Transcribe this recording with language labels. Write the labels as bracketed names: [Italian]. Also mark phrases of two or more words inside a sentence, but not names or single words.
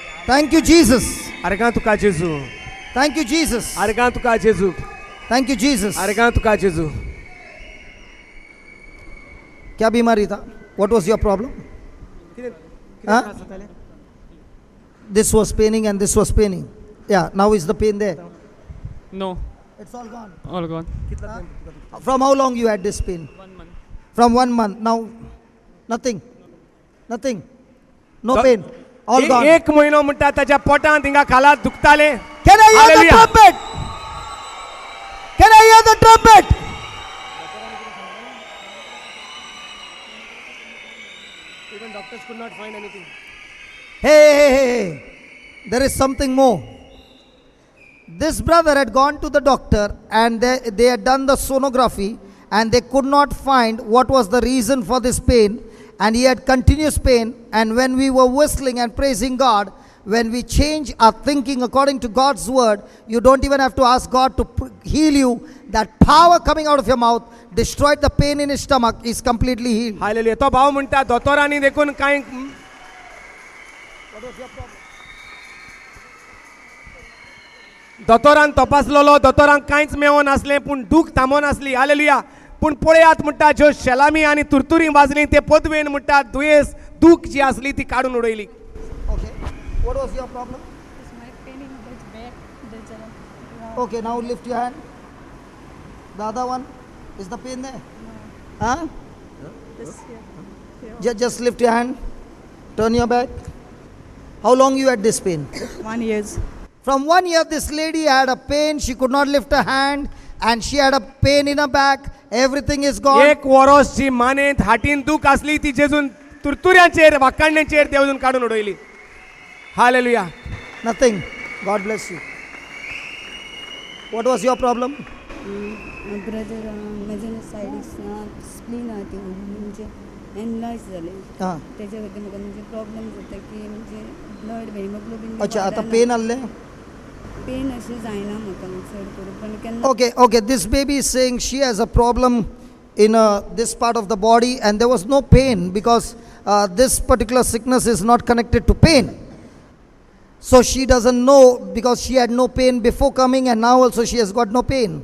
[English] Thank you, Jesus. [Konkani] आर्गां तुका जेजू, [English] Thank you, Jesus. [Konkani] आर्गां तुका जेजू, [English] Thank you, Jesus. [Konkani] आर्गां तुका जेजू. [Hindi] क्या बीमारी था? [English] What was your problem? Huh? This was paining and this was paining. Yeah, now is the pain there? No, It's all gone. all gone. From how long you had this pain? 1 month. From 1 month. Now, nothing. Nothing. No Do- pain. All gone. [Konkani] एक महिनो म्हणटा ताच्या पोटांत हिंगा खाला दुखताले. [English] Can I hear the Hallelujah. trumpet? Can I hear the trumpet? Even doctors could not find anything. Hey. There is something more. This brother had gone to the doctor and they had done the sonography and they could not find what was the reason for this pain, and he had continuous pain. And when we were whistling and praising God, when we change our thinking according to God's word, you don't even have to ask God to heal you. That power coming out of your mouth destroyed the pain in his stomach, is completely healed. [Konkani] हालेलुया. तो भाव म्हणटा दोतोरांनी देखून कांय दोतोरान तपासलेलो, दोतोरांक कांयच मेळोन नासलें, पूण दूख थांबोन नासली. हालेलुया. पूण पळयात म्हणटा ज्यो शेलामी आनी तुरतुरी वाजली ते पदवेन म्हणटा दुयेंस दूख जी आसली ती काडून उडयली. [English] Okay. What was your problem? My pain in the back, there's Okay, now lift your hand. The other one, is the pain there? Huh? this here. Just lift your hand. Turn your back. How long you had this pain? 1 year. From 1 year, this lady had a pain. She could not lift her hand, and she had a pain in her back. Everything is gone. [Konkani] एक वरोस जी मानेंत हाटीन दूख आसली ती जेजून तुरतुऱ्यांचेर वाकाणण्यांचेर देवजून काडून उडयली. हालेलुया. [English] Nothing. God bless you. What was your problem? [Konkani] ब्रदर माझ्या सायडीक स्प्लीन आहा ती म्हणजे एनलार्ज जाले हां. त्याच्या खातीर म्हाका म्हणजे प्रॉब्लम जाता की म्हणजे [English] blood hemoglobin [Konkani] अच्छा, आता पेन आले? पेन अशें जायना म्हाका चड करून पण केन्ना [English] Okay. This baby is saying she has a problem in this part of the body, and there was no pain because this particular sickness is not connected to pain. So she doesn't know because she had no pain before coming, and now also she has got no pain.